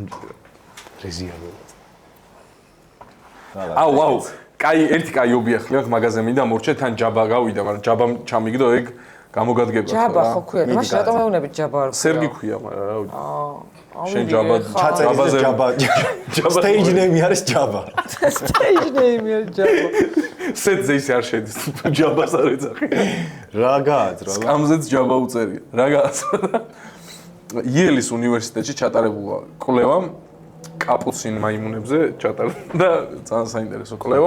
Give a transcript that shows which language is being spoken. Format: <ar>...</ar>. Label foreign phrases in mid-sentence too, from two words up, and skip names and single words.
<ka>რეზი არ ველაძე. აუ კაი ერთი კაი ობიექტი აქვს მაგაზე მინდა მორჩე თან ჯაბა გავიდა, მაგრამ ჯაბა ჩამიგდო ეგ გამოგადგება ჯაბა ხო ქვია, მაშინ რატომ მეუბნებით ჯაბა არ ქვია? სერგი ქვია, მაგრამ რა ვიცი. შენ ჯაბა ჩაწერზე ჯაბა.</ka> <en>Stage name</en> <ka>არის ჯაბა.</ka> <en>Stage name</en> <ka>არის ჯაბა. სეტზე ისე არ შედის, ჯაბას არ ეძახი. რა გააძრა? სკამზეც ჯაბა უწერია. რა გააძრა? იელის უნივერსიტეტში ჩატარებულა კვლევამ კაპუცინ მაიმუნებზე ჩატარდა და ძალიან საინტერესო კვლევა.</ka>